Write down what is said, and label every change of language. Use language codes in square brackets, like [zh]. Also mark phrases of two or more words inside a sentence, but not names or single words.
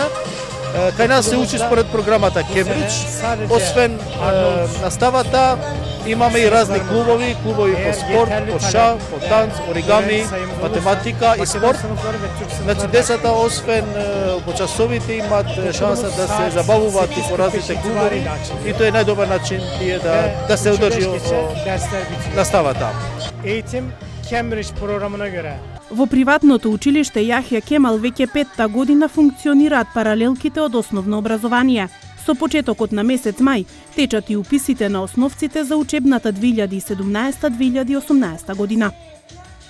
[mk] Кај нас се учи според програмата Кембридж. Освен наставата, имаме и разни клубови по спорт, по ша, по танц, оригами, математика и спорт. Значи децата освен по часовите имаат шанса да се забавуваат и по различни клубови и тоа е најдобар начин тие да се одржи наставата. [tr] Eğitim Cambridge programına göre. [mk] Во приватното училиште Јахја Кемал веќе 5-та година функционираат паралелките од основно образование. Со почетокот на месец мај течат и уписите на основците за учебната 2017-2018 година.